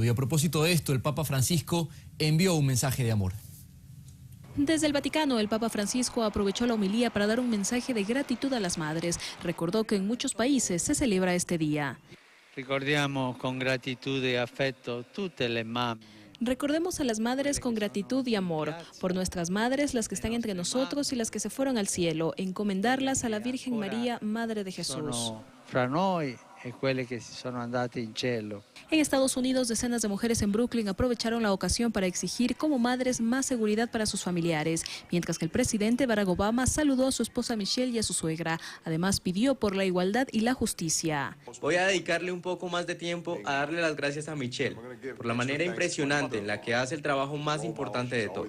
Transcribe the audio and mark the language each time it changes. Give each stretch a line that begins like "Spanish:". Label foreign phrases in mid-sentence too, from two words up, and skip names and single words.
Spanish: Y a propósito de esto, el Papa Francisco envió un mensaje de amor. Desde el Vaticano, el Papa Francisco aprovechó la homilía para dar un mensaje de gratitud a las madres. Recordó que en muchos países se celebra este día. Recordemos con gratitud y afecto
Italian: tutte le mamme.
Spanish: Recordemos a las madres con gratitud y amor, por nuestras madres, las que están entre nosotros y las que se fueron al cielo, encomendarlas a la Virgen María, Madre de Jesús.
Italian: Fra noi e quelle che si sono andate in cielo.
Spanish: En Estados Unidos, decenas de mujeres en Brooklyn aprovecharon la ocasión para exigir como madres más seguridad para sus familiares, mientras que el presidente Barack Obama saludó a su esposa Michelle y a su suegra. Además, pidió por la igualdad y la justicia. Voy a dedicarle un poco más de tiempo a darle las gracias a Michelle por la manera impresionante en la que hace el trabajo más importante de todos.